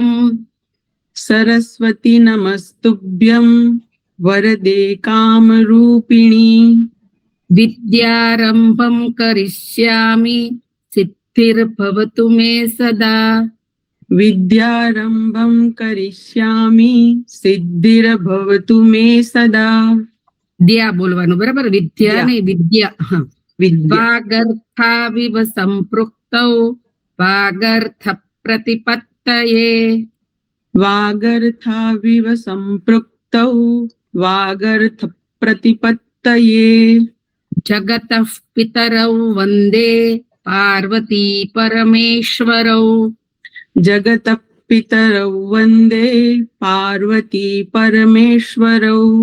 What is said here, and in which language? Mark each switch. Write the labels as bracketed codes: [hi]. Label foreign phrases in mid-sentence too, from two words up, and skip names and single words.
[sa] सरस्वती नमस्तुभ्यं वरदे कामरूपिणी। विद्यारंभं करिष्यामि सिद्धिर्भवतु मे सदा। विद्यारंभं करिष्यामि सिद्धिर्भवतु मे सदा। [gu] द्या बोलવાનું બરાબર, વિદ્યા નહીં વિદ્યા. [sa] હા, वागर्थाविव संपृक्तौ वागर्थ प्रतिपत्तये. वागर्थाविव सम्पृक्तौ वागर्थ प्रतिपत्तये। जगतः पितरौ वन्दे पार्वती परमेश्वरौ। जगतः पितरौ वन्दे पार्वती परमेश्वरौ।